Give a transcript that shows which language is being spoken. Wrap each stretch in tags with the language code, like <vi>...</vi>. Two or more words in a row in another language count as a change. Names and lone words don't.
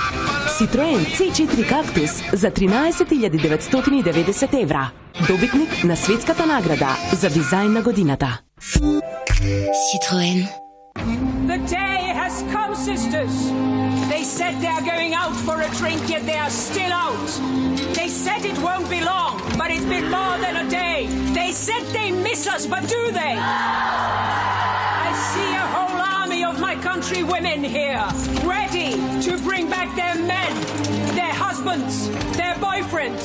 <mk>Citroen C4 Cactus за 13.990 евра. Добитник на светската награда за дизајн на годината. Citroen.</mk> <en>The day has come, sisters. They said they are going out for a drink, yet they are still out. They said it won't be long, but it's been more than a day. They said they miss us, but do they? I see a whole army of my country women here, ready to bring back their men, their husbands, their boyfriends.</en>